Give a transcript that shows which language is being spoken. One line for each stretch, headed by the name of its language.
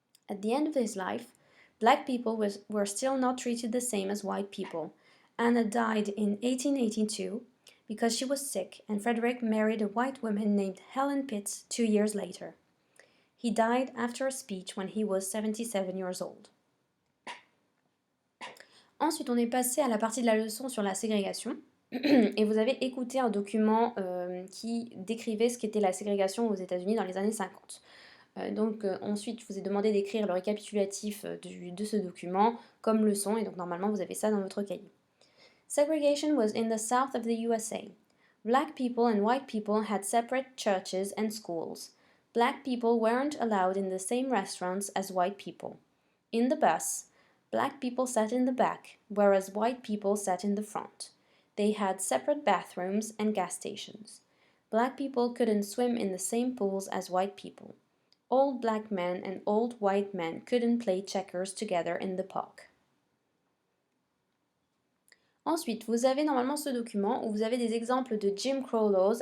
English: At the end of his life, black people were still not treated the same as white people. Anna died in 1882 because she was sick, and Frederick married a white woman named Helen Pitts 2 years later. He died after a speech when he was 77 years old.
French: Ensuite, on est passé à la partie de la leçon sur la ségrégation. Et vous avez écouté un document qui décrivait ce qu'était la ségrégation aux États-Unis dans les années 50. Ensuite, je vous ai demandé d'écrire le récapitulatif de ce document comme leçon, et donc normalement vous avez ça dans votre cahier.
English: Segregation was in the south of the USA. Black people and white people had separate churches and schools. Black people weren't allowed in the same restaurants as white people. In the bus, black people sat in the back, whereas white people sat in the front. They had separate bathrooms and gas stations. Black people couldn't swim in the same pools as white people. Old black men and old white men couldn't play checkers together in the park.
French: Ensuite, vous avez normalement ce document où vous avez des exemples de Jim Crow laws.